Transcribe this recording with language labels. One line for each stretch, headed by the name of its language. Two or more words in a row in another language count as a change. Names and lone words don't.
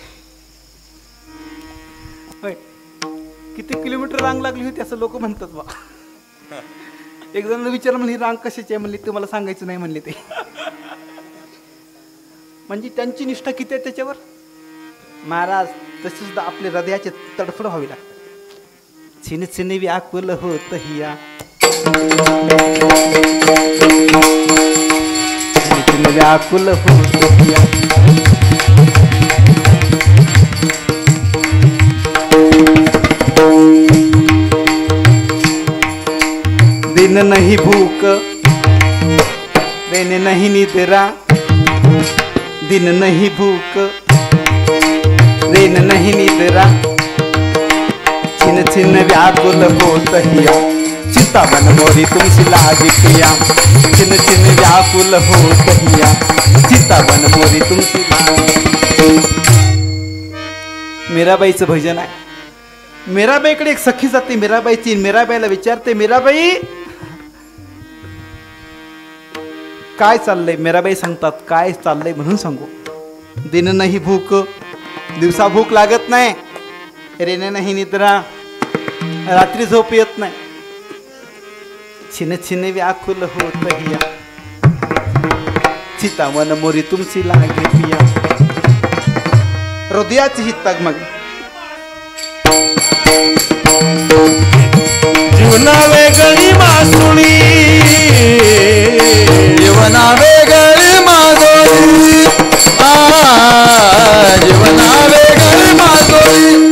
Marathi: किती किलोमीटर रांग लागली होती असं लोक म्हणतात बा. एक जण विचार म्हणले, रांग कशाची आहे म्हणली, तुम्हाला सांगायचं नाही म्हणले ते. म्हणजे त्यांची निष्ठा किती आहे त्याच्यावर. महाराज तसे सुद्धा आपले हृदयाचे तडफड व्हावी लागते.
Hindi: छिन छिन व्याकुल होत हिया, छिन व्याकुल होत हिया. दिन नहीं भूख देने नहीं निद्रा. दिन नहीं भूख देने नहीं निद्रा. छिन छिन व्याकुल होत हिया, चितावन मोरी तुमसी लागी पिया. छिन छिन व्याकुल होत हिया, चितावन मोरी तुमसी लागी.
Marathi: मीराबाईचं भजन आहे. मीराबाईकडे एक सखी जाते मीराबाईची. मीराबाईला विचारते, मीराबाई काय चाललंय? मीराबाई सांगतात, काय चाललंय म्हणून सांगू. दिन नाही भूक, दिवसा भूक लागत नाही. रेने नाही निद्रा, रात्री झोप येत नाही.
Hindi: छिन छिन व्याकुल होत हिया, चितावन मोरी तुमची लागे पिया.
Marathi: हृदयाची ही तगमग. जीवना वेगळी मासुळी, जीवना वेगळी मासुळी. जीवना वेगळी मासुळी.